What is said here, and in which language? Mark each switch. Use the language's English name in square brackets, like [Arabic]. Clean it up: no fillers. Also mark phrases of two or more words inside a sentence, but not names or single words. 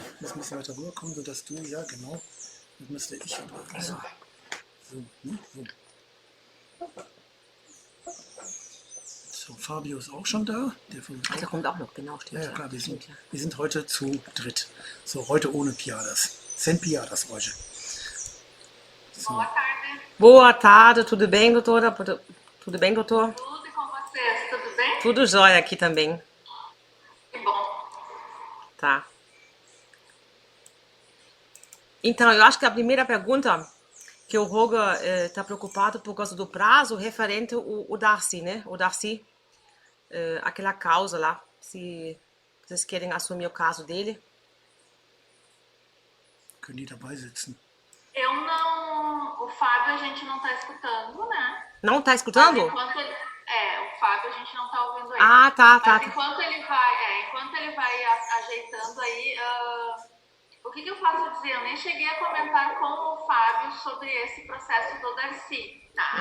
[German] Muss ein bisschen weiter rüberkommen, sodass du, ja genau, das müsste ich. Also, so, ne? So. So, Fabio ist auch schon da. Der kommt auch noch, genau, stimmt. Ja, klar, wir stimmt, sind heute zu dritt. So, heute ohne Piadas. [Portuguese] Sem piadas hoje. So. Boa tarde. Boa tarde, tudo bem, doutora? Tudo bem, doutor? Tudo e com vocês, tudo bem? Tudo jóia aqui também. Que bom. Tá. Então, eu acho que a primeira pergunta que o Roger está preocupado por causa do prazo referente ao Darcy, né? O Darcy, aquela causa lá, se vocês querem assumir o caso dele. [German] Können die dabei sitzen? [Portuguese] Eu não... O Fábio a gente não tá escutando, né? Não tá escutando? Mas enquanto ele... o Fábio a gente não tá ouvindo ele. Ah, tá. Mas enquanto ele vai ajeitando aí... O que eu posso dizer? Eu nem cheguei a comentar com o Fábio sobre esse processo do Darcy, tá?